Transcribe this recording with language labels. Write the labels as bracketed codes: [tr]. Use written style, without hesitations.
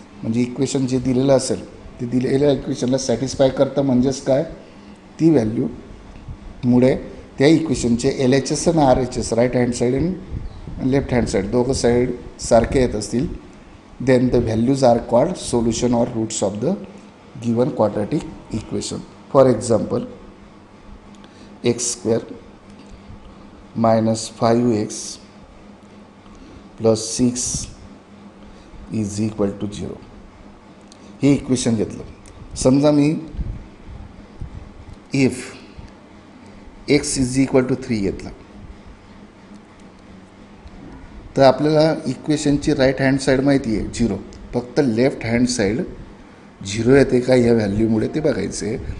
[mr] म्हणजे इक्वेशन जे दिलेलं असेल ते दिलेल्या इक्वेशनला सॅटिस्फाय करतं. म्हणजेच काय, ती व्हॅल्यूमुळे त्या इक्वेशनचे LHS आणि RHS राईट हँड साईड आणि लेफ्ट हँड साईड दोघं साईड सारखे येत असतील, [en] Then the values are called solution or roots of the given quadratic equation. For example, x square minus 5x plus 6 is equal to 0 [mr] हे equation घेतलं. समजा मी [en] if x is equal to 3 [mr] घेतला तर आपल्याला इक्वेशनची right hand side माहिती आहे 0, फक्त left hand side 0 येते का या व्हॅल्यूमुळे ते बघायचं आहे.